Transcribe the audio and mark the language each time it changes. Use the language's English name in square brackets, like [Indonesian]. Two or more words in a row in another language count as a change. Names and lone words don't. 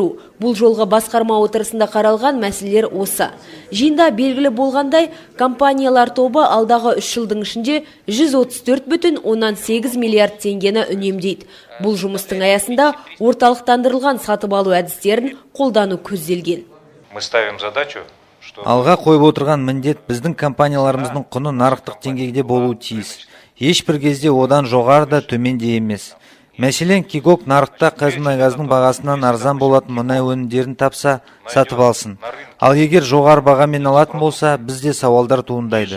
[Kazakh] Бұл жолға басқарма отырысында қаралған мәселелер осы. Жиында белгілі болғандай, компаниялар тобы алдағы 3 жылдың ішінде 134,8 миллиард теңгені үнемдейді. Бұл жұмыстың аясында орталықтандырылған сатып алу әдістерін қолдану көзделген. [Russian] Мы ставим задачу. [Kazakh] Алға қойып отырған міндет біздің компанияларымыздың құны нарықтық деңгейде болуы тиіс. Ешбір кезде одан жоғары да төмен де емес. Мәселен, Кигок нарықта қазмұнайгаздың бағасынан арзан болатын мұнай өнімдерін тапса, сатып алсын. Ал егер жоғары бағамен алатын болса, бізде сауалдар туындайды.